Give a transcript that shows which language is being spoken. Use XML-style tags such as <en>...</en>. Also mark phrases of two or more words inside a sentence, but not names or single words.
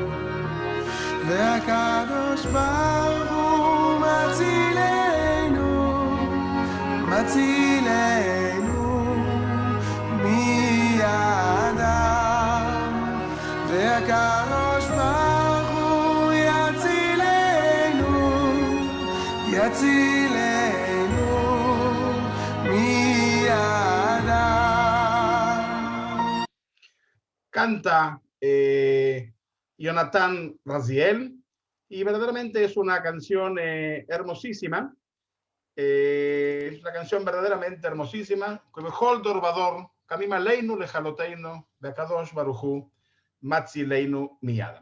<he>והקדוש ברוך הוא מצילנו, מצילנו מידם, והקדוש ברוך הוא יצילנו, יצילנו מידם.</he> <es>Canta Jonathan Raziel, y verdaderamente es una canción hermosísima. Es una canción verdaderamente hermosísima.</es> <he>בכל דור ודור קמים עלינו לכלותינו והקדוש ברוך הוא מצילנו מידם.</he>